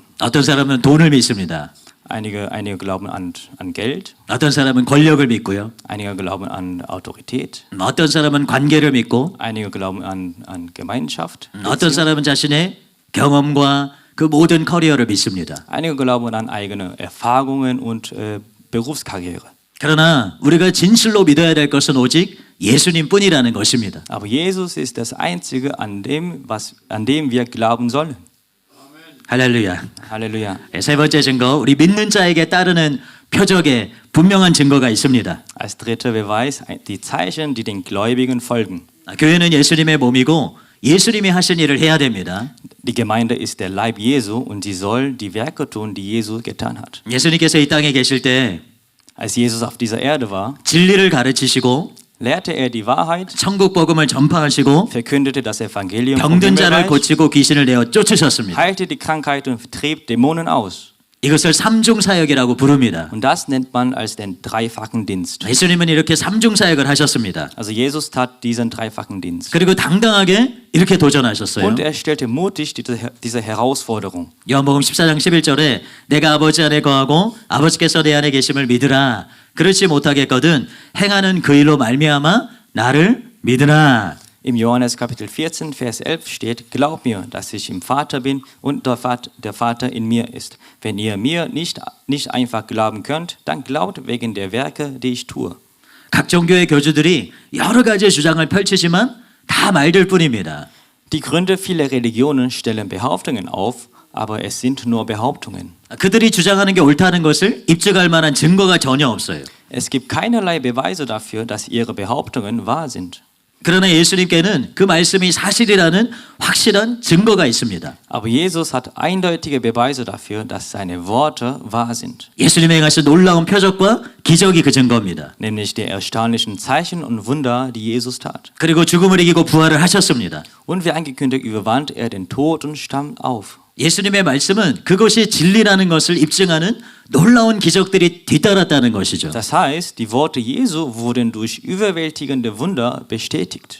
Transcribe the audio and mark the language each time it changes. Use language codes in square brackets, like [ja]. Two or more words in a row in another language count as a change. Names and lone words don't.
[ko] 어떤 사람은 돈을 믿습니다. [de] Einige glauben an Geld, [ko] 어떤 사람은 권력을 믿고요. [de] einige glauben an Autorität, [ko] 어떤 사람은 관계를 믿고 [de] einige glauben an Gemeinschaft, [ko] 어떤 사람은 자신의 경험과 그 모든 커리어를 믿습니다. [de] einige glauben an eigene Erfahrungen und Berufskarriere. [ko] 그러나 우리가 진실로 믿어야 될 것은 오직 예수님뿐이라는 것입니다. [de] Aber Jesus ist das Einzige, an dem wir glauben sollen. [ko] 할렐루야. [de] Halleluja. [ko] 세 번째 증거, 우리 믿는 자에게 따르는 표적에 분명한 증거가 있습니다. [de] Als dritter Beweis die Zeichen, die den Gläubigen folgen. [ko] 교회는 예수님의 몸이고 예수님이 하신 일을 해야 됩니다. [de] Die Gemeinde ist der Leib Jesu und sie soll die Werke tun, die Jesus getan hat. [ko] 예수님께서 이 땅에 계실 때 [de] Als Jesus auf dieser Erde war, [ko] 진리를 가르치시고 [de] lehrte er die Wahrheit, [ko] 천국 복음을 전파하시고 [de] verkündete das Evangelium vom [ko] 병든 자를 [de] Himmelreich, [ko] 고치고 귀신을 내어 쫓으셨습니다. [de] heilte die Krankheit und trieb Dämonen aus. [ko] 이것을 삼중 사역이라고 부릅니다. [de] Und das nennt man als den dreifachen Dienst. [ko] 예수님은 이렇게 삼중 사역을 하셨습니다. [de] Also Jesus tat diesen dreifachen Dienst. [ko] 그리고 당당하게 이렇게 도전하셨어요. [de] Und er stellte mutig diese Herausforderung. [ko] 요한복음 14장 11절에 내가 아버지 안에 거하고 아버지께서 내 안에 계심을 믿으라. 그렇지 못하겠거든 행하는 그 일로 말미암아 나를 믿으라. [de] Im Johannes Kapitel 14, Vers 11 steht, Glaub mir, dass ich im Vater bin und der Vater in mir ist. Wenn ihr mir nicht einfach glauben könnt, dann glaubt wegen der Werke, die ich tue. [ko] 각 종교의 교주들이 여러 가지 주장을 펼치지만 다 말들 뿐입니다. [de] Die Gründer vieler Religionen stellen Behauptungen auf, aber es sind nur Behauptungen. [ko] 그들이 주장하는 게 옳다는 것을 입증할 만한 증거가 전혀 없어요. [de] Es gibt keinerlei Beweise dafür, dass ihre Behauptungen wahr sind. [ko] 그러나 예수님께는 그 말씀이 사실이라는 확실한 증거가 있습니다. [de] Aber Jesus hat eindeutige Beweise dafür, dass seine Worte wahr sind. [ko] 예수님이 행하신 놀라운 표적과 기적이 그 증거입니다. [de] Nämlich die erstaunlichen Zeichen und Wunder, die Jesus tat. [ko] 그리고 죽음을 이기고 부활을 하셨습니다. [de] Und wie angekündigt, überwand er den Tod und stand auf. [ko] 예수님의 말씀은 그것이 진리라는 것을 입증하는 놀라운 기적들이 뒤따랐다는 것이죠. [de] Das heißt, die Worte Jesu wurden durch überwältigende Wunder bestätigt.